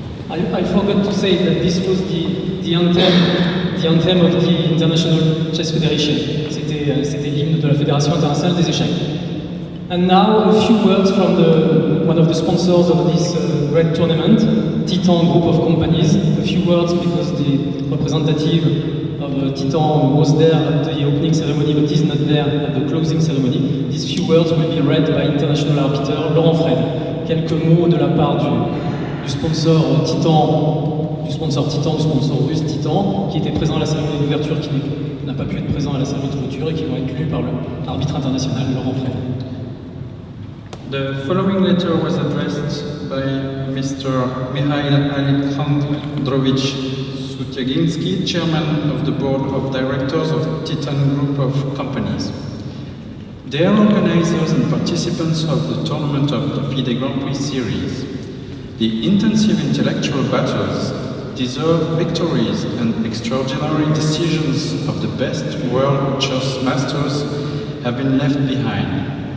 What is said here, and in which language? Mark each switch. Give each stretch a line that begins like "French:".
English: I forgot to say that this was the anthem of the International Chess Federation.
French: C'était l'hymne de la Fédération internationale des échecs.
English: And now a few words from one of the sponsors of this great tournament, Titan Group of Companies. A few words because the representative of Titan was there at the opening ceremony but is not there at the closing ceremony. These few words will be read by international arbiter Laurent Fred.
French: Quelques mots de la part du sponsor Titan, du sponsor russe Titan, qui était présent à la cérémonie d'ouverture, qui n'a pas pu être présent à la cérémonie de clôture et qui vont être lus par l'arbitre international Laurent Fred.
English: The following letter was addressed by Mr. Mikhail Alexandrovich Sutyaginsky, chairman of the board of directors of Titan Group of Companies. Dear organizers and participants of the tournament of the FIDE Grand Prix series, the intensive intellectual battles, deserved victories and extraordinary decisions of the best world chess masters have been left behind.